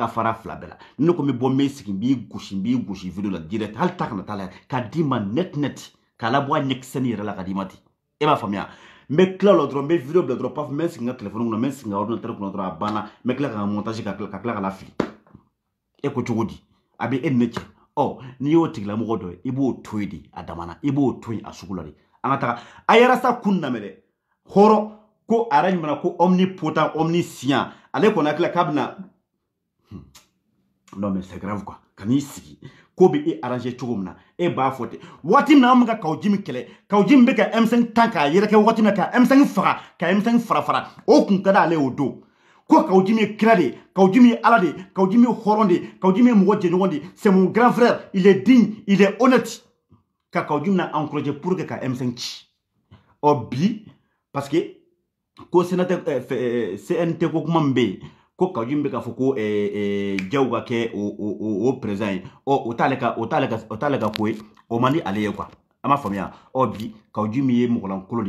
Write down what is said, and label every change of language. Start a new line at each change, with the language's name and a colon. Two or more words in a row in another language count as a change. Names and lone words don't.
Bambara: fara fila bɛɛ la ne ko n bɛ bɔ n bɛ sigi n b'i gosi vidéo la direct hali ta kana taa la k'a d'i ma net k'a labɔ a ɲɛkisɛni yɛrɛ la k'a d'i ma ten e b'a faamuya n bɛ tila o la dɔrɔn n bɛ vidéo bila dɔrɔn paf n bɛ sigi n ka téléphone kɔnɔ n bɛ sigi n ka ordinateur kɔnɔ dɔrɔn a banna n bɛ tila ka montage ka tila ka la fili e ko cogo di a bɛ e ni ne cɛ n'i y'o tigilamɔgɔ dɔ ye i b'o to yen de a damana i b'o to yen a sugu la de an ka taga a yɛrɛ sa kun lamɛn dɛ hɔrɔn ko a yɛrɛ ɲuman ko
French: omnipotent omniscient
Bambara: ale kɔni hakili k'a bɛna
French: non mais c'est grave quoi
Bambara: ka n'i sigi ko bɛ e arranger cogo min na e b'a fɔ ten waati min na an bɛ ka Kawo Jim kɛlɛ Kawo Jim bɛ ka M5 tan k'a yɛrɛkɛ waati min na ka M5 faga ka M5 fara o kun ka d'ale o don ko Kawo Jim ye kira de ye Kawo Jim ye ala de ye Kawo Jim ye hɔrɔn de ye Kawo Jim ye mɔgɔ jɛɲɔgɔn de ye
French: c'est mon grand frère il est digne il est honnête
Bambara: ka Kawo Jim na encourager
French: pour que
Bambara: ka M5 ci bi
French: parce que
Bambara: ko sénateur CNT ko kuma min bɛ yen ko Kawo Jim bɛ k'a fɔ ko Jaw ka kɛ
French: o président
Bambara: ye o t'ale ka ko ye o man di ale ye quoi a m'a faamuya bi Kawo Jim ye mɔgɔlankolon de